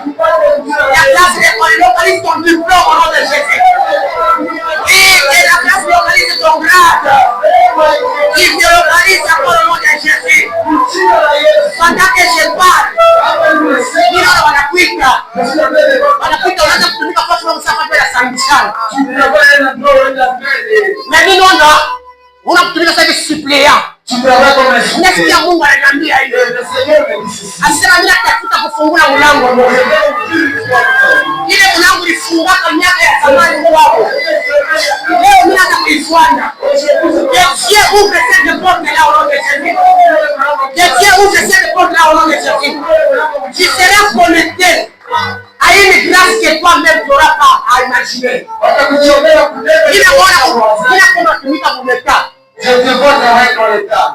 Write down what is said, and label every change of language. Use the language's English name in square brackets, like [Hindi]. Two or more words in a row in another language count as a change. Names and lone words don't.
[French] La grâce te localise ton diplôme au nom de Jésus. Et la grâce localise ton grade. Qui te localise encore au nom de Jésus. Pendant que je parle, il y a [Swahili] wanakuita unaanza kutumika kwa sababu msafara ya sambishana. [French] Mais nous non, [Swahili] unakutumika sasa hivi suppléant. Nasikia Mungu ananiambia hiyo. Asema mimi natafuta kufungua mlango mmoja. Ile mlango ulifungaka miaka ya zamani kwako. Leo mimi nataka kuifuata. [French] Dieu ouvre cette porte là au nom de Jésus. Dieu ouvre cette porte là au nom de Jésus. Tu seras connecté à une grâce que toi-même tu n'auras pas à imaginer. Il Je te vois travailler dans l'État.